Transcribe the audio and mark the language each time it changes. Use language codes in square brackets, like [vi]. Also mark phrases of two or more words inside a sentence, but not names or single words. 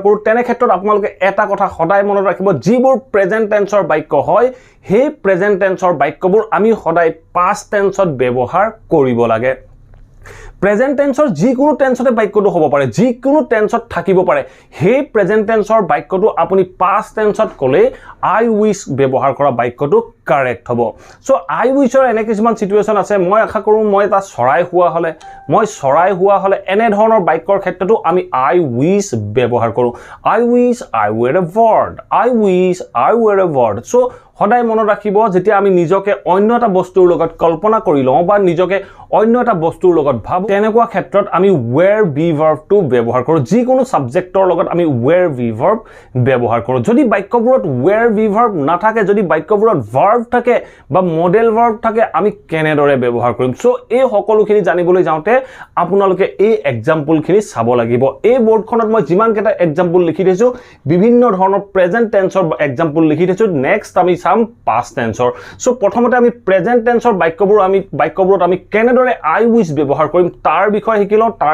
[as] কৰো তেনে ক্ষেত্ৰত আপোনালোকে এটা কথা সদায় মনত ৰাখিব যিবোৰ [en] present tenseৰ [as] বাক্য হয় সেই [en] present tenseৰ [as] বাক্যবোৰ আমি সদায় [en] past tenseত [as] ব্যৱহাৰ কৰিব লাগে [en] present tenseৰ [as] যিকোনো টেন্সতে বাক্যটো হ'ব পাৰে যিকোনো টেন্সত থাকিব পাৰে সেই [en] present tenseৰ [as] বাক্যটো আপুনি [en] past tenseত [as] কলে [en] I wish [as] ব্যৱহাৰ কৰা বাক্যটো কাৰেক্ট হ'ব [en] so I wishৰ [as] এনে কিছুমান সিচুৱেচন আছে মই আশা কৰো মই এটা চৰাই হোৱা হলে এনে ধৰণৰ বাক্যৰ ক্ষেত্ৰতো আমি [en] I wish [as] ব্যৱহাৰ কৰো [en] I wish I were a bird I wish I were a bird so [as] সদায় মনত ৰাখিব যেতিয়া আমি নিজকে অন্য এটা বস্তুৰ লগত কল্পনা কৰি লওঁ বা নিজকে অন্য এটা বস্তুৰ লগত ভাবো তেনেকুৱা ক্ষেত্ৰত আমি [en] where be verb [as] টো ব্যৱহাৰ কৰো যিকোনো সাবজেক্টৰ লগত আমি [en] where be verb [as] ব্যৱহাৰ কৰো যদি বাক্যবোৰত [en] where be verb [as] নাথাকে যদি বাক্যবোৰত verb থাকে বা [en] model verb [as] থাকে আমি কেনেদৰে ব্যৱহাৰ কৰিম সো এই সকলোখিনি জানিবলৈ যাওঁতে আপোনালোকে এই এক্সাম্পল খিনি চাব লাগিব এই বোৰ্ডখনত মই যিমান কেটা এক্সাম্পল লিখি দিছো বিভিন্ন ধৰণৰ [en] present tenseৰ example [as] লিখি দিছো [en] নেক্সট [as] আমি [en] past tenseৰ [as] সো প্ৰথমতে আমি [en] present tenseৰ [as] বাক্যবোৰত আমি কেনেদৰে [en] I wish [as] ব্যৱহাৰ কৰিম তাৰ বিষয়ে শিকিলো তাৰ